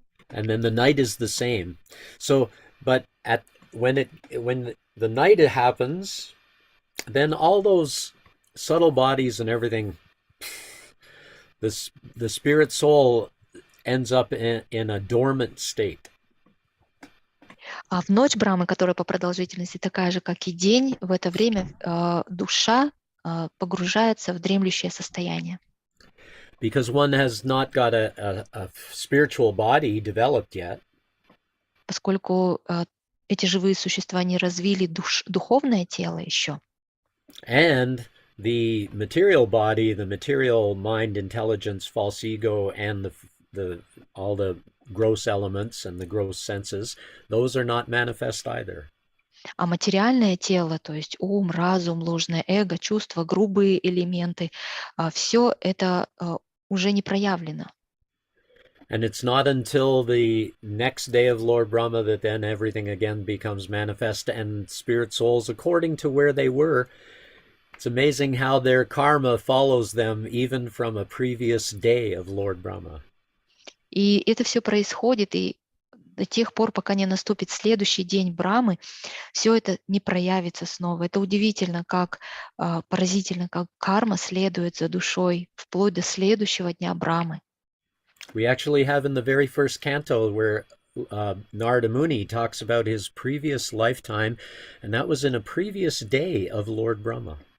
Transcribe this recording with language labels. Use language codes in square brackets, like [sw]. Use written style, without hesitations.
[en] And then the night is the same. So, but when the night happens, then all those subtle bodies and everything, the spirit soul ends up in a dormant state. [ru] А в ночь Брамы, которая по продолжительности такая же, как и день, в это время душа погружается в дремлющее состояние. [en] Because one has not got a spiritual body developed yet. [ru] Поскольку эти живые существа не развили духовное тело еще. [en] And the material body, the material mind, intelligence, false ego, and all the gross elements and the gross senses, those are not manifest either. [ru] А материальное тело, то есть ум, разум, ложное эго, чувства, грубые элементы, все это уже не проявлено. [en] And it's not until the next day of Lord Brahma that then everything again becomes manifest, and spirit souls, according to where they were, it's amazing how their karma follows them even from a previous day of Lord Brahma. [ru] И это все происходит, и до тех пор, пока не наступит следующий день Брамы, все это не проявится снова. Это удивительно, как поразительно, как карма следует за душой вплоть до следующего дня Брамы. [en] We actually have in the very first canto where Narada Muni talks about his previous lifetime, and that was in a previous day of Lord Brahma.